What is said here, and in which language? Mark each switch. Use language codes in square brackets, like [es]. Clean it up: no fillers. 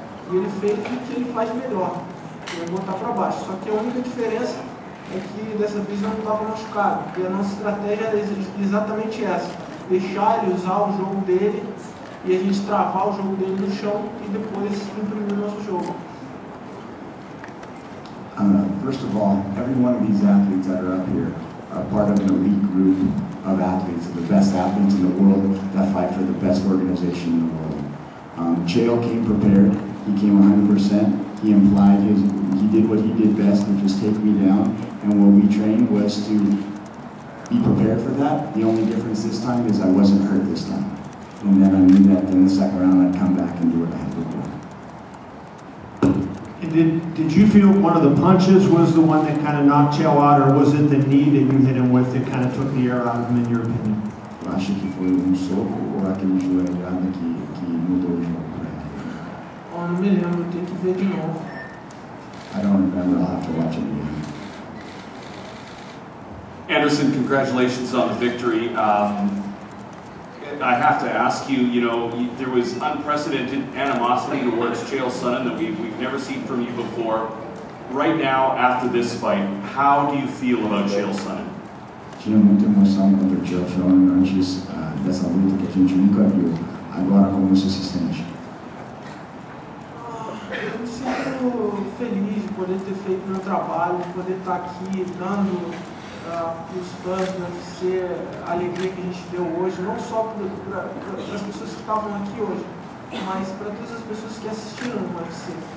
[pt] E ele fez o que ele faz melhor, que é botar para baixo. Só que a única diferença é que dessa vez não estava machucado. E a nossa estratégia era exatamente essa: deixar ele usar o jogo dele e a gente travar o jogo dele no chão e depois imprimir o nosso jogo. [en] First of all, every one of these athletes that are up here are part of an elite group of athletes, the best athletes in the world that fight for the best organization in the world. Chael came prepared. He came 100%. He he did what he did best, which was take me down. And what we trained was to be prepared for that. The only difference this time is I wasn't hurt this time. And then I knew that in the second round I'd come back and do what I had to do. And did you feel one of the punches was the one that kind of knocked Chael out, or was it the knee that you hit him with that kind of took the air out of him, in your opinion? [pt] Eu acho que foi soco ou aquele joelhada que mudou o jogo para ele. Não me lembro, tenho que ver de novo. [en] I don't remember, I'll have to watch it again. Anderson, congratulations on the victory. I have to ask you, there was unprecedented animosity towards Chael Sonnen that we've never seen from you before. Right now, after this fight, how do you feel about Chael Sonnen? [pt] Tinha muita emoção contra o Chael Sonnen antes dessa luta que a gente nunca viu. Agora, como você se sente? Eu me sinto feliz de poder ter feito meu trabalho, de poder estar aqui dando para os fãs do UFC a alegria que a gente deu hoje, não só para as pessoas que estavam aqui hoje, mas para todas as pessoas que assistiram o UFC.